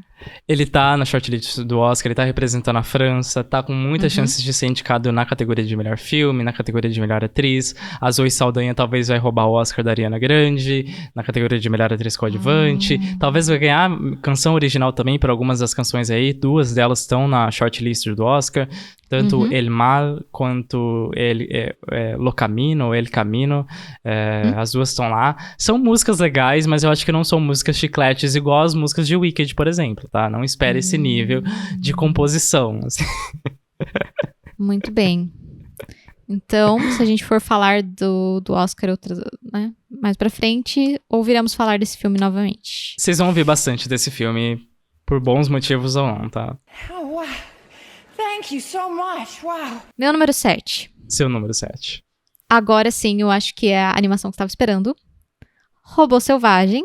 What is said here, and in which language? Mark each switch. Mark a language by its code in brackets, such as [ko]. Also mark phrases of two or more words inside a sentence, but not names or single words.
[pt] Ele tá na shortlist do Oscar, ele tá representando a França, tá com muitas chances de ser indicado na categoria de melhor filme, na categoria de melhor atriz. A Zoe Saldanha talvez vai roubar o Oscar da Ariana Grande, na categoria de melhor atriz coadjuvante. Talvez vai ganhar canção original também por algumas das canções aí, 2 delas estão na shortlist do Oscar. Tanto El Mal quanto Lo Camino, El Camino, as duas estão lá. São músicas legais, mas eu acho que não são músicas chicletes igual as músicas de Wicked, por exemplo, tá? Não espere esse nível de composição. Assim. Muito bem. Então, se a gente for falar do Oscar né, mais pra frente, ouviremos falar desse filme novamente. Vocês vão ouvir bastante desse filme, por bons motivos ou não, tá? [en] Oh, wow. Thank you so much. Wow. [pt] Meu número 7. Seu número 7. Agora sim, eu acho que é a animação que você estava esperando. Robô Selvagem.